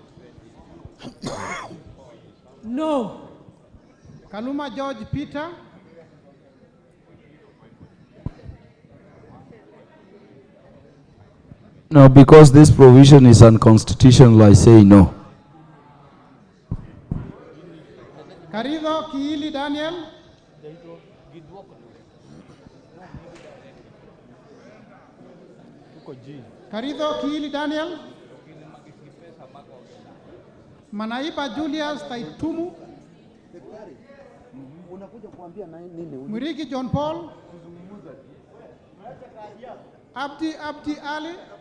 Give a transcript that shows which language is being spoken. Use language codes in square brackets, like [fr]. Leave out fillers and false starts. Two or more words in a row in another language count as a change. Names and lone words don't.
[en] No. Kaluma George Peter, No, because this provision is unconstitutional, I say no. Karido Kiili Daniel, Karido Kiili Daniel, Manaiba Julius Taitumu, Mwirigi John Paul, Abdi Ali,